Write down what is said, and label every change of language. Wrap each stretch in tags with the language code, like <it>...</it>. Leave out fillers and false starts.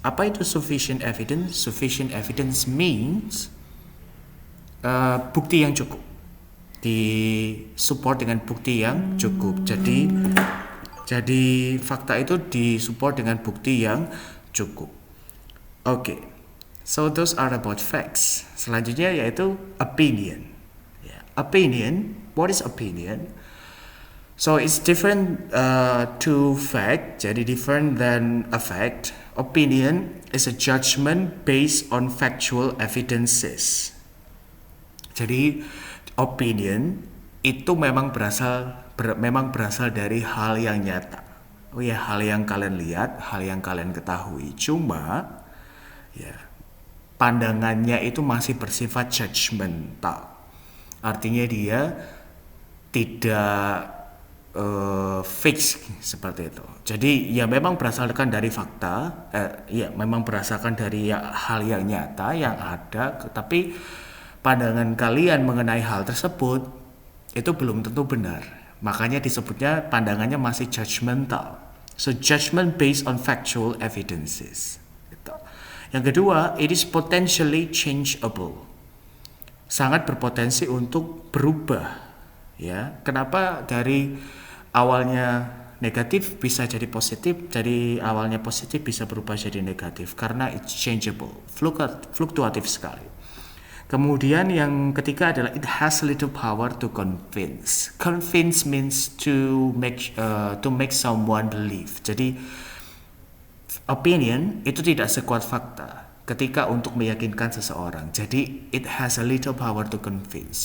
<id>Apa itu sufficient evidence?</id> <en>Sufficient evidence means</en> <id>bukti yang cukup. Disupport dengan bukti yang cukup. Jadi fakta itu disupport dengan bukti yang cukup. Oke.</id> <en>So those are about facts.</en> <id>Selanjutnya yaitu</id> <en>opinion. Opinion, what is opinion? So it's different to fact, jadi different than a fact. Opinion is a judgment based on factual evidences.</en> <id>Jadi opinion itu memang berasal dari hal yang nyata. Oh ya, hal yang kalian lihat, hal yang kalian ketahui. Cuma ya pandangannya itu masih bersifat judgmental. Artinya dia tidak fix seperti itu. Jadi ya memang berdasarkan dari fakta, ya memang berdasarkan dari hal yang nyata yang ada, tapi pandangan kalian mengenai hal tersebut itu belum tentu benar. Makanya disebutnya pandangannya masih judgmental.</id> <en>So judgment based on factual evidences. Gitu.</en> <id>Yang kedua,</id> <en>it is potentially changeable.</en> <id>Sangat berpotensi untuk berubah. Ya, kenapa dari awalnya negatif bisa jadi positif, dari awalnya positif bisa berubah jadi negatif? Karena</id> <en>it's changeable,</en> <id>fluktuatif sekali. Kemudian yang ketiga adalah</id> <en>it has little power to convince. Convince means to make someone believe.</en> <id>Jadi opinion itu tidak sekuat fakta ketika untuk meyakinkan seseorang.</id> <en>Jadi it has a little power to convince.</en>